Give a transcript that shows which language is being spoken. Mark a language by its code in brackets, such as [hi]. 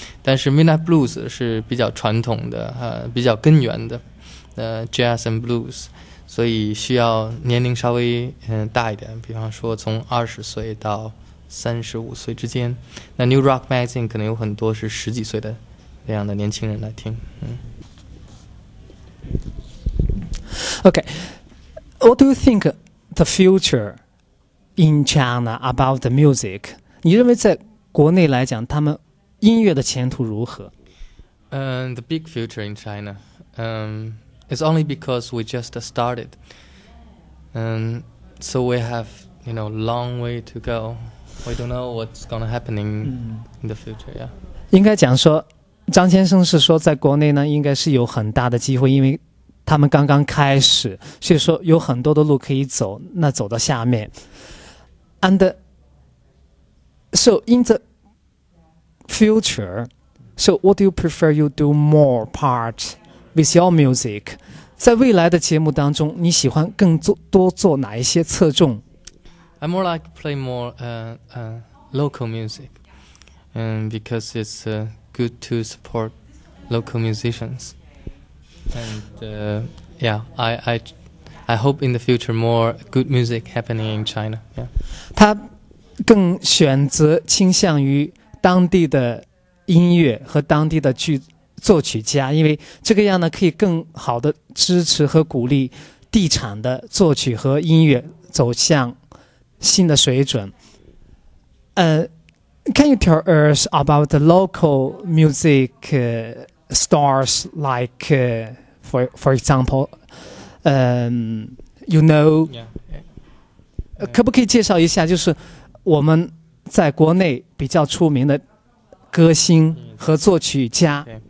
[zh] 但是 Midnight Blues 是比较传统的比较根源的 [en] jazz and blues。 [zh] 所以需要年龄稍微大一点，比方说从20岁到35岁之间。那 New Rock Magazine 可能有很多是10几岁的这样的年轻人来听。 [en] Okay, what do you think the future in China about the music? [zh] 你认为在国内来讲，他们音乐的前途如何 [en] ？The big future in China. It's only because we just started, so we have long way to go. We don't know what's gonna happen in the future. Yeah. [zh] 应该讲说，张先生是说，在国内呢，应该是有很大的机会，因为他们刚刚开始，所以说有很多的路可以走，那走到下面。 [en] And so in the future, so what do you prefer you do more part with your music？ [zh] 在未来的节目当中，你喜欢更多做哪一些侧重？ [en] I more like play more local music, because it's good to support local musicians. And yeah, I hope in the future more good music happening in China. Yeah. [zh] 他更选择倾向于当地的音乐和当地的作曲家，因为这个样呢可以更好的支持和鼓励地产的作曲和音乐走向新的水准。 [en] Can you tell us about the local music stars like, for example, you know? Yeah. [zh] 可不可以介绍一下，就是我们在国内比较出名的歌星和作曲家